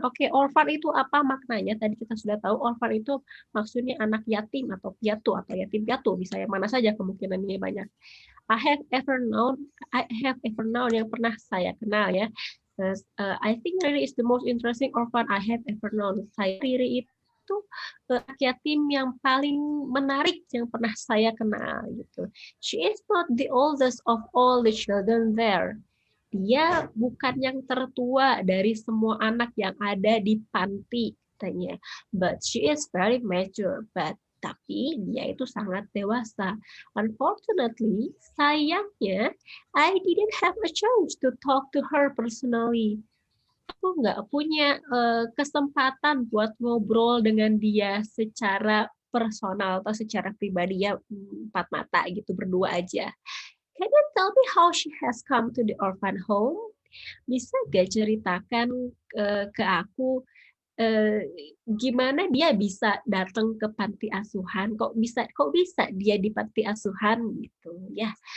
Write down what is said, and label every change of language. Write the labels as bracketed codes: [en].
[id] Oke, orphan itu apa maknanya? Tadi kita sudah tahu orphan itu maksudnya anak yatim atau piatu atau yatim piatu, bisa yang mana saja kemungkinan ini banyak. [en] I have ever known [id] yang pernah saya kenal ya. [en] I think Riri is the most interesting orphan I have ever known. [id] Riri itu anak yatim yang paling menarik yang pernah saya kenal gitu. [en] She is not the oldest of all the children there. [id] Dia bukan yang tertua dari semua anak yang ada di panti katanya. [en] But she is very mature. [id] Tapi dia itu sangat dewasa. [en] Unfortunately, [id] sayangnya, [en] I didn't have a chance to talk to her personally. [id] Aku nggak punya kesempatan buat ngobrol dengan dia secara personal atau secara pribadi ya, empat mata gitu, berdua aja. [en] Can you tell me how she has come to the orphan home? [id] Bisa gak ceritakan ke aku gimana dia bisa datang ke panti asuhan? Kok bisa dia di panti asuhan gitu ya?